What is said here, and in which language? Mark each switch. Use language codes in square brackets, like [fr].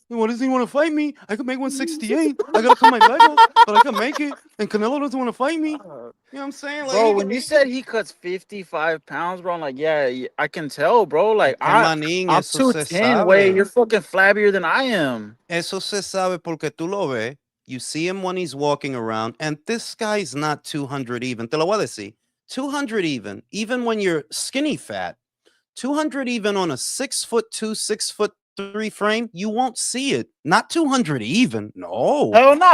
[en] What does he want to fight me? I could make 168. I gotta cut my leg off, but I can make it. And Canelo doesn't want to fight me. You know what I'm saying? Like, bro, when you said he cuts 55 pounds, bro, I'm like, yeah, I can tell, bro. Like, I'm 210 weight. You're fucking flabbier than I am. [es] Eso se sabe porque tú lo ves. [en] You see him when he's walking around, and this guy's not 200 even. [es] Te lo voy a decir. [en] 200 even when you're skinny fat. 200 even on a 6'2", 6'3" frame, you won't see it. Not 200 even. No. Hell no.